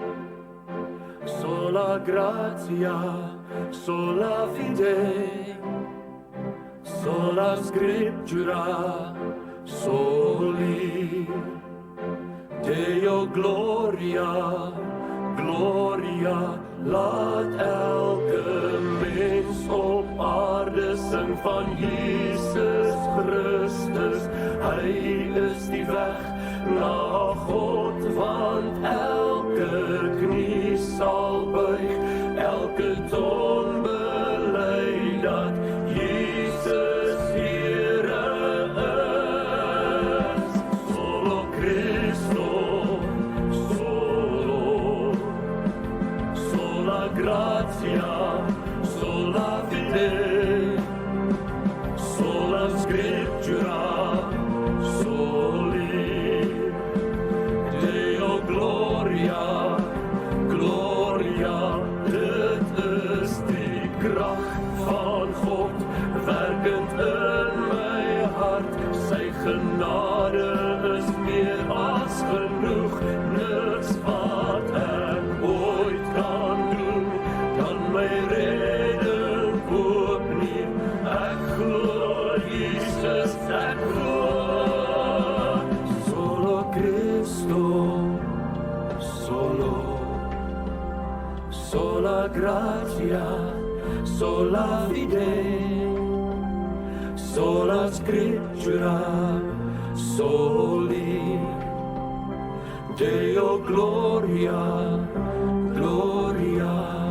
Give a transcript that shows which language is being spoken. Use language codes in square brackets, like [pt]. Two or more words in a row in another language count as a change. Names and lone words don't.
[la] sola grazia, sola fide, sola scriptura, soli, Deo gloria, gloria, [af] laat elke mens op aarde sing van Jesus Christus. Hy is die weg na God, want elke knie sal buig, elke tong bely dat Jesus Here is. [la] Solo Christo, solo, sola gratia, sola fide, sola scriptura, soli, Deo gloria, gloria, [af] dit is die kracht van God, werkend in my hart, sy genade is meer as genoeg, niks wat ek ooit kan doen, kan my redding koop nie, ek glo Jesus, ek glo. [la] Solo Cristo, solo, sola gratia, sola fide, sola scriptura, soli, Deo gloria, gloria.